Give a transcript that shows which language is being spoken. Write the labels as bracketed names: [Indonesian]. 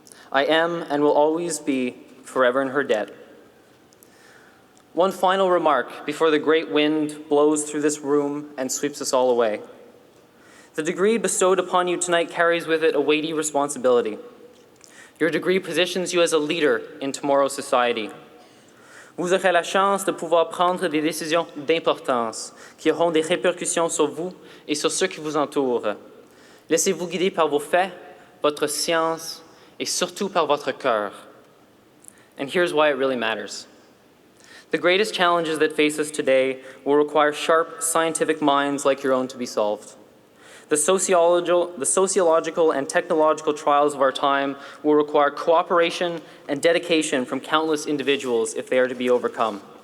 [English] I am and will always be forever in her debt. One final remark before the great wind blows through this room and sweeps us all away. The degree bestowed upon you tonight carries with it a weighty responsibility. Your degree positions you as a leader in tomorrow's society. [French] Vous aurez la chance de pouvoir prendre des décisions d'importance qui auront des répercussions sur vous et sur ceux qui vous entourent. Laissez-vous guider par vos faits, votre science, et surtout par votre cœur. [English] And here's why it really matters. The greatest challenges that face us today will require sharp scientific minds like your own to be solved. The sociological and technological trials of our time will require cooperation and dedication from countless individuals if they are to be overcome.